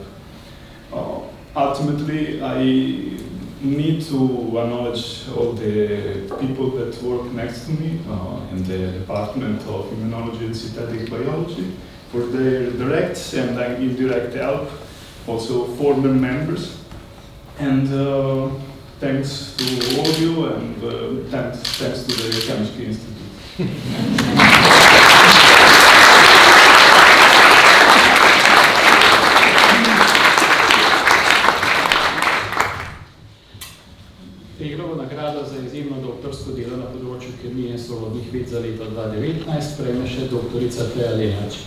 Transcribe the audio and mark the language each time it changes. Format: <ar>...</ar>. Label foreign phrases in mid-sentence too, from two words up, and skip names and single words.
<en>Ultimately, I need to acknowledge all the people that work next to me in the Department of Immunology and Synthetic Biology for their direct and indirect help, also former members. And thanks to all of you, and thanks to the Chemistry Institute.</en> <sl>Teglovo nagrado za izjemno doktorsko delo na področju kemije in sorodnih ved za leto 2019 prejme še doktorica Teja Lenarčič.</sl>